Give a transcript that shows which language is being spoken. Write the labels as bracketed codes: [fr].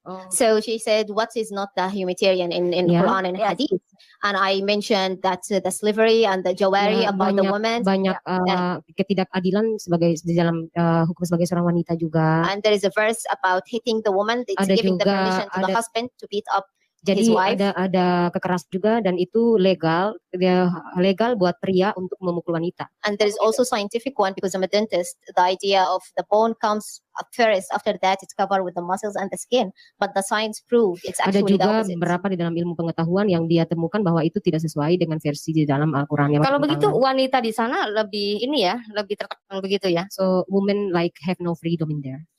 [en] So she said, what is not the humanitarian in Quran and Hadith? And I mentioned that the slavery and the jawari about the women. [id] Banyak ketidakadilan di dalam hukum sebagai seorang wanita juga. [en] And there is a verse about hitting the woman. It's giving the permission to the husband to beat up his wife. [id] Jadi ada kekerasan juga, dan itu legal buat pria untuk memukul wanita. [en] And there is also scientific one, because I'm a dentist. The idea of the bone comes first, after that it's covered with the muscles and the skin. But the science proved it's actually the opposite. [id] Ada juga beberapa di dalam ilmu pengetahuan yang dia temukan bahwa itu tidak sesuai dengan versi di dalam Al-Quran. Kalau begitu wanita di sana lebih lebih tertekan begitu ya. [en] So women have no freedom in there.